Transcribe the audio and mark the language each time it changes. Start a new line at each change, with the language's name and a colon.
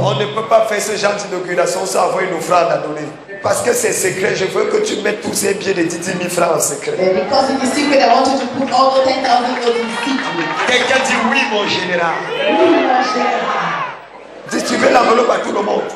French: On ne peut pas faire ce genre d'inauguration sans avoir une offrande à donner. Parce que c'est secret, je veux que tu mettes tous ces billets de 10 000 francs en secret.
English: Because it is secret, I want you to put all the 10,000 euros in secret.
French: Quelqu'un dit oui, mon général.
English: We will share.
French: Distribuez l'enveloppe à tout le monde.